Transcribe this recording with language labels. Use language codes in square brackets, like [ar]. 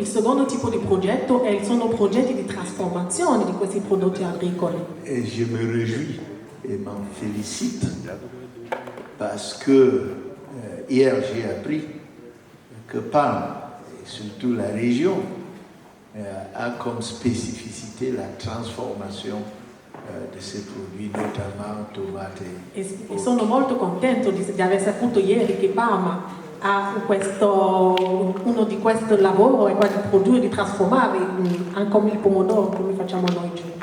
[it] Il secondo tipo di progetto sono progetti di trasformazione di questi prodotti agricoli. [fr] Et je me réjouis et m'en félicite parce que hier j'ai appris que Parme, et surtout la région, a comme spécificité la transformation [it] di questi prodotti, [fr] notamment tomate. [it] E sono molto contento di aver saputo ieri che Parma ha uno di questo lavoro è quello di produrre, di trasformare come il pomodoro, come facciamo noi giù.